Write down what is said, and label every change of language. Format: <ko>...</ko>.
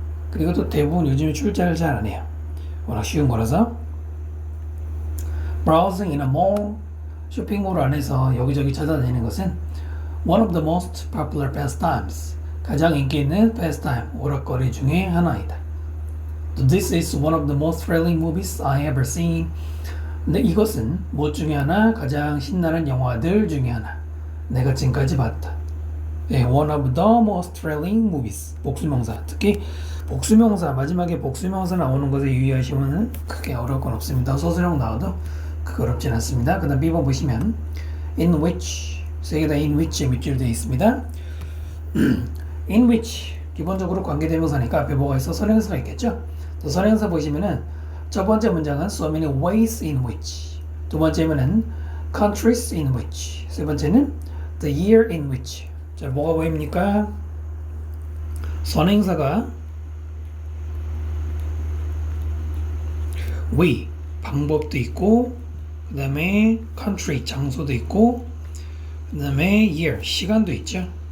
<ko>그리고 또 대부분 요즘에 출제를 잘 안 해요. 워낙 쉬운 거라서.</ko> <en>browsing in a mall,</en> <ko>쇼핑몰 안에서 여기저기 찾아다니는 것은</ko> <en>one of the most popular pastimes,</en> <ko>가장 인기 있는 pastime, 오락거리 중에 하나이다.</ko> <en>This is one of the most thrilling movies I ever seen.</en> <ko>근데 이것은 뭐 중에 하나, 가장 신나는 영화들 중에 하나, 내가 지금까지 봤다.</ko> <en>네, one of the most thrilling movies.</en> <ko>복수명사, 특히 복수명사, 마지막에 복수명사 나오는 것에 유의하시면 크게 어려울 건 없습니다. 서술형 나와도 크게 어렵진 않습니다. 그 다음 B번 보시면 in which, 세 개 다 in which에 밑줄 되어 있습니다. in which, 기본적으로 관계대명사니까 앞에 뭐가 있어? 선행사가 있겠죠? 또 선행사 보시면은 첫 번째 문장은</ko> <en>so many ways in which,</en> <ko>두 번째면은</ko> <en>countries in which,</en> <ko>세 번째는</ko> <en>the year in which.</en> <ko>자, 뭐가 보입니까? 선행사가 way, 방법도 있고, 그 다음에 country, 장소도 있고, 그 다음에 year, 시간도 있죠.</ko>